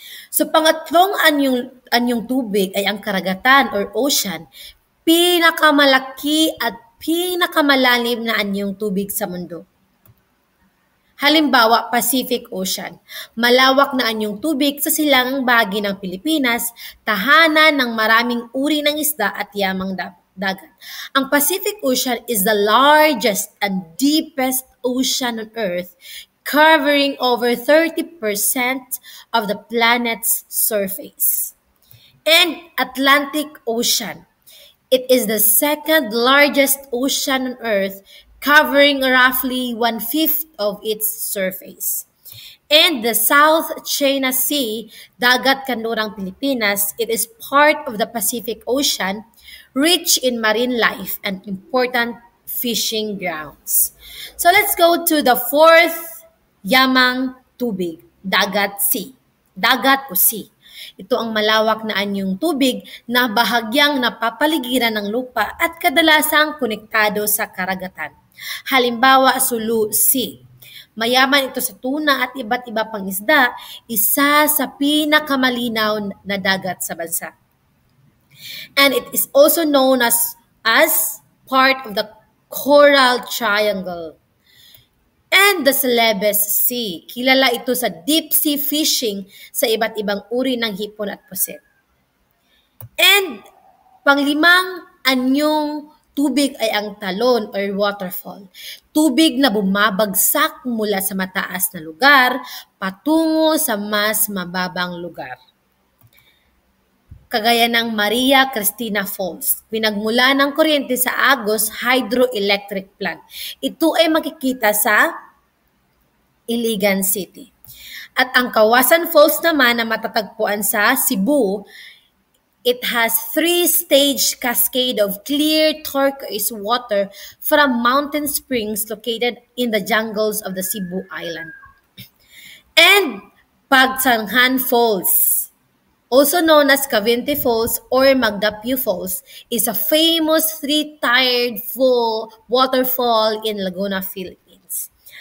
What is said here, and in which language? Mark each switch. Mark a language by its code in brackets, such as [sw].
[tl] So pangatlong anyong tubig ay ang karagatan or ocean, pinakamalaki at pinakamalalim na anyong tubig sa mundo. Halimbawa, Pacific Ocean. Malawak na anyong tubig sa silangang bahagi ng Pilipinas, tahanan ng maraming uri ng isda at yamang dagat. [en] Ang Pacific Ocean is the largest and deepest ocean on Earth, covering over 30% of the planet's surface. And Atlantic Ocean. It is the second largest ocean on Earth, covering roughly 1/5 of its surface. And the South China Sea, dagat kanlurang Pilipinas, it is part of the Pacific Ocean, rich in marine life and important fishing grounds. So let's go to the fourth [tl] yamang tubig, dagat [en] sea. [tl] Dagat o [en] sea. [tl] Ito ang malawak na anyong tubig na bahagyang napapaligiran ng lupa at kadalasang konektado sa karagatan. Halimbawa, Sulu Sea. Mayaman ito sa tuna at iba't iba pang isda, isa sa pinakamalinaw na dagat sa bansa. [en] And it is also known as part of the Coral Triangle. And the Celebes Sea. [tl] Kilala ito sa [en] deep sea fishing [tl] sa iba't ibang uri ng hipon at pusit. And panglimang anyong tubig ay ang talon or waterfall. Tubig na bumabagsak mula sa mataas na lugar patungo sa mas mababang lugar. Kagaya ng Maria Cristina Falls, pinagmula ng kuryente sa Agos Hydroelectric Plant. Ito ay makikita sa Iligan City. At ang Kawasan Falls naman na matatagpuan sa Cebu, [en] it has 3-stage cascade of clear turquoise water from mountain springs located in the jungles of the Cebu Island. And Pagsanghan Falls, also known as Cavite Falls or Magdapio Falls, is a famous 3-tiered waterfall in Laguna, Philippines.